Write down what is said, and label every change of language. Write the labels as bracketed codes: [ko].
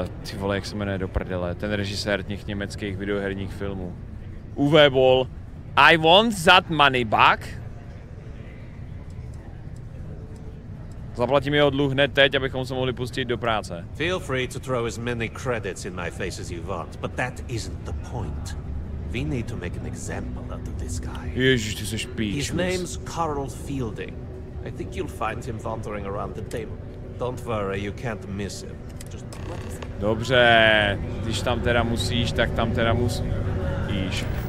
[cs] ty vole, jak se jmenuje do prdele, ten režisér těch německých videoherních filmů. Uwe Boll. [en] I want that money back. [cs] Zaplatím jeho dluh hned teď, abychom se mohli pustit do práce. [en] Feel free to throw as many credits in my face as you want, but that isn't the point. We need to make an example out of this guy. [cs] Ježiš, ty jsi píčus. [en] His name's Carl Fielding. I think you'll find him wandering around the table. Don't worry, you can't miss him. Just... [cs] Dobře, když tam teda musíš, tak tam teda musíš.